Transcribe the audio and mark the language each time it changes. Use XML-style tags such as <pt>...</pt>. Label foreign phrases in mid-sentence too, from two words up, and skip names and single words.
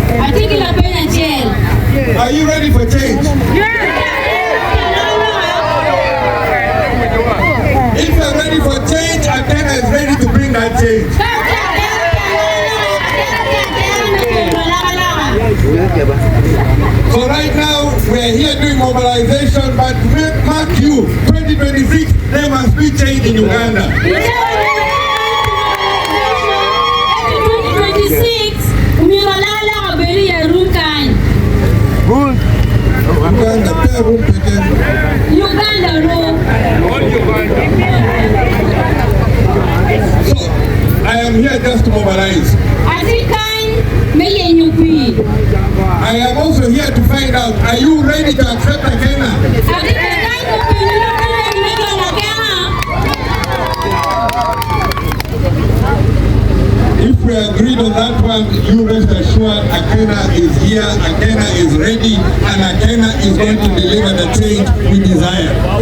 <en>Are you ready for change? If you're ready for change, Akena is ready to bring that change. So right now, we're here doing mobilization, but mark you, 2026, there must be change in Uganda. 2026, umiwalala kabeli ya Rukan. Uganda room. So, I am here just to mobilize. I am also here to find out, are you ready to accept Akena? If we agreed on that one, you rest assured Akena is here, Akena is ready, and Akena is going to deliver the change we desire.</en>